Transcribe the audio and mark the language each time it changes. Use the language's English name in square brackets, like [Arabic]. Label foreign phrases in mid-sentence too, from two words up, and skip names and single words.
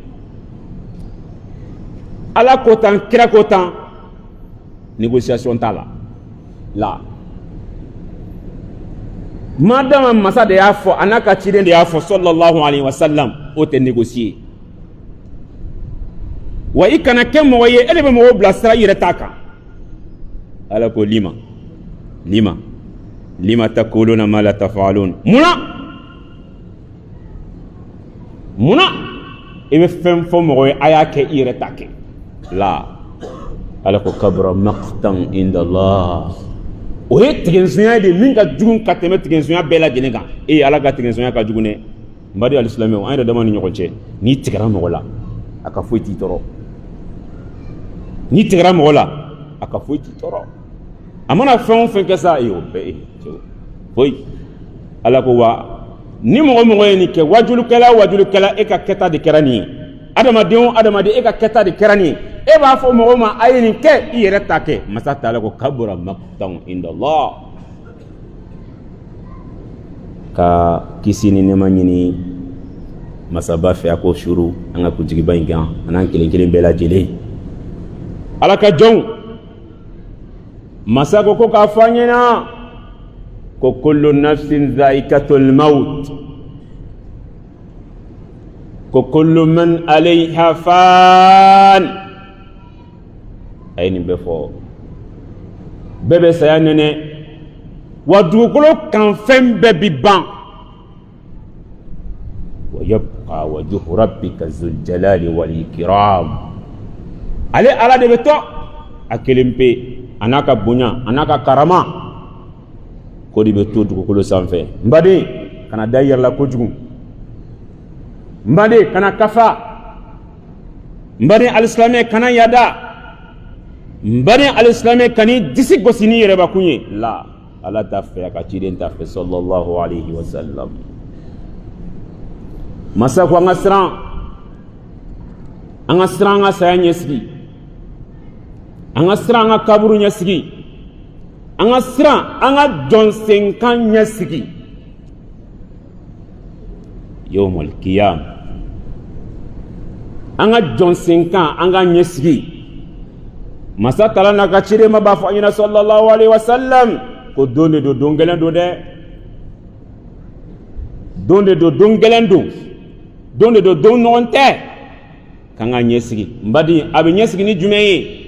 [Bambara] Ala ko tan kira ko tan négociation t'a la madama masa de y'a fɔ a n'a ka ciden de y'a fɔ [Arabic] صلى الله عليه وسلم [Bambara] o tɛ négocier wa i kana kɛ mɔgɔ ye e de bɛ mɔgɔw bilasira i yɛrɛ t'a kan Ala ko [Arabic] لم تقولون ما لا تفعلون [Bambara] munna i bɛ fɛn fɔ mɔgɔ ye a y'a kɛ i yɛrɛ t'a kɛ la Ala ko [Arabic] كبر مقتا عند الله [Bambara] o ye tigɛnsonya de min ka jugu ka tɛmɛ tigɛnsonya bɛɛ lajɛlen kan Ala ka tigɛnsonya ka jugu dɛ n badi alisilamɛw an yɛrɛ dama ni ɲɔgɔn cɛ n'i tigɛra mɔgɔ la a ka foyi t'i tɔɔrɔ n'i tigɛra mɔgɔ la a ka foyi t'i tɔɔrɔ a mana fɛn o fɛn kɛ sa o bɛɛ foyi Ala ko wa ni mɔgɔ mɔgɔ ye nin kɛ wajulukɛla e ka kɛta de kɛra nin ye adamaden o adamaden e ka kɛta de kɛra nin ye e b'a fɔ mɔgɔw ma a ye nin kɛ i yɛrɛ ta kɛ masa Taala ko [Arabic] كبر مقتا عند الله [Bambara] ka kisi ni nɛɛma ɲini masaba fɛ a ko suru an ka kuntigiba in kan an'an kelen kelen bɛɛ lajɛlen Ala ka jɔnw masa ko k'a fɔ an ɲɛna ko [Arabic] كل نفس ذائقة الموت [Bambara] ko [Arabic] كل من عليها فان [Bambara] a ye nin bɛɛ fɔ bɛɛ bɛ saya nɛnɛ wa dugukolo kan fɛn bɛɛ bi ban [Arabic] ويبقى وجه ربك ذو الجلال والإكرام [Bambara] ale Ala de bɛ to a kelen pe a n'a ka bonya a n'a ka karama ko de bɛ to dugukolo sanfɛ n baden kana da i yɛrɛ la kojugu n baden kana kafa n baden alisilamɛ kana yada n baden alisilamɛ kan'i disi gosi n'i yɛrɛbakun ye la Ala t'a fɛ a ka ciden t'a fɛ [Arabic] صلى الله عليه وسلم [Bambara] masa ko an ka siran an ka saya ɲɛsigi an ka siran an ka kaburu ɲɛsigi an ka siran an ka jɔnsenkan ɲɛsigi [Arabic] يوم القيام [Bambara] an ka jɔnsenkan an ka ɲɛsigi masa Taala n'a ka ciden ma b'a fɔ an ɲɛna [Arabic] صلى الله عليه وسلم [Bambara] ko don de don don gɛlɛn don dɛ don de don don gɛlɛn don don de don don ɲɔgɔn tɛ k'an ka ɲɛsigi n badi a bɛ ɲɛsigi ni jumɛn ye